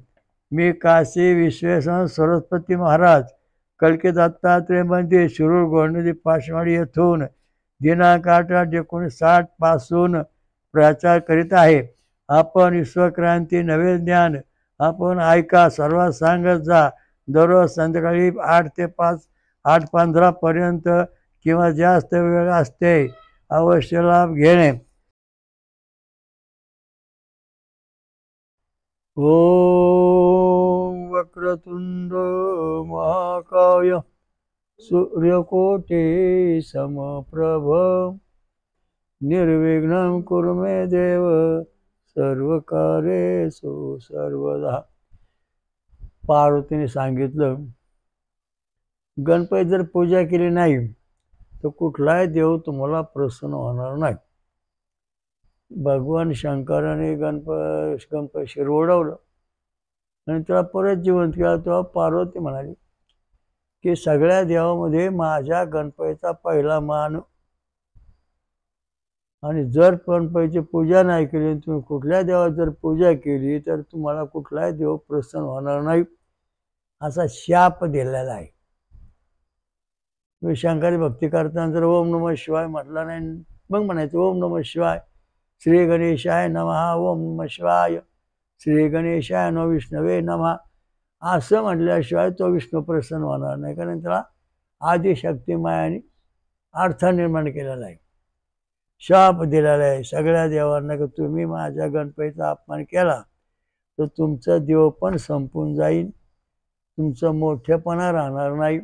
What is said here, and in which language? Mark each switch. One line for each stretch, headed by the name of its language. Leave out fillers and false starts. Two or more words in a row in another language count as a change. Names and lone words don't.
Marathi: मी काशी विश्वेश्वर सरस्वती महाराज कलकी दत्तात्रय मंदिर शिरूर गोंडदी पाचवाडी येथून दिनांक 8/8/1960 पासून प्रचार करीत आहे. आपण विश्वक्रांती नवे ज्ञान आपण ऐका, सर्वात सांगत जा. दररोज संध्याकाळी 8 ते 5 8:15 पर्यंत किंवा जास्त वेळ असते. अवश्य लाभ घेणे.
Sanskrit: ओम वक्रतुंड महाकाय सूर्यकोटि समप्रभ निर्विघ्नं कुरु मे देव सर्वकार्येषु सर्वदा.
Marathi: पार्वतीने सांगितलं, गणपती जर पूजा केली नाही तर कुठलाही देव तुम्हाला प्रसन्न होणार नाही. भगवान शंकराने गणपती शिरवडवलं आणि त्याला परत जिवंत केला. तेव्हा पार्वती म्हणाली की सगळ्या देवामध्ये माझ्या गणपतीचा पहिला मान, आणि जर गणपतीची पूजा नाही केली, तुम्ही कुठल्या देवाची जर पूजा केली तर तुम्हाला कुठलाही देव प्रसन्न होणार नाही, असा शाप दिलेला आहे. तुम्ही शंकरी भक्ती करताना जर
Sanskrit: ओम नमः शिवाय
Marathi: म्हटला नाही, मग म्हणायचं
Sanskrit: ओम नमः शिवाय, श्री गणेशाय नमः, ओम नमः शिवाय, श्री गणेशाय नमः, विष्णवे नमः
Marathi: असं म्हटल्याशिवाय तो विष्णू प्रसन्न होणार नाही. कारण त्याला आदिशक्ती मायाने अर्थ निर्माण केलेला आहे, शाप दिलेला आहे सगळ्या देवांना की तुम्ही माझ्या गणपतीचा अपमान केला तर तुमचा देव पण संपून जाईल, तुमचं मोठेपणा राहणार नाही.